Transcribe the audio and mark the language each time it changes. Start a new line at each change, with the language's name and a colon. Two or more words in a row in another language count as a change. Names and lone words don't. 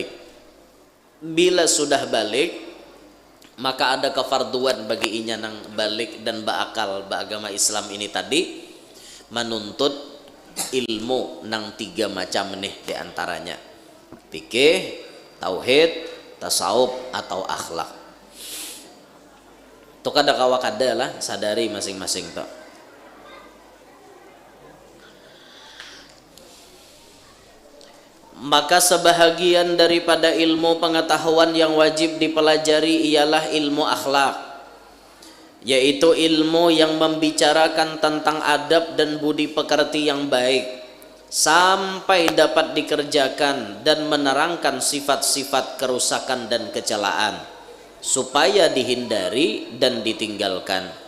Banjar: Bila sudah balik, maka ada kefarduan bagi inya nang balik dan baakal beragama Islam ini tadi menuntut ilmu nang 3 macam nih diantaranya, fikih, tauhid, tasawuf atau akhlak. Tuh kada kawa kada lah, sadari masing-masing tuh.
Indonesian: Maka sebahagian daripada ilmu pengetahuan yang wajib dipelajari ialah ilmu akhlak, yaitu ilmu yang membicarakan tentang adab dan budi pekerti yang baik sampai dapat dikerjakan dan menerangkan sifat-sifat kerusakan dan kecelaan supaya dihindari dan ditinggalkan.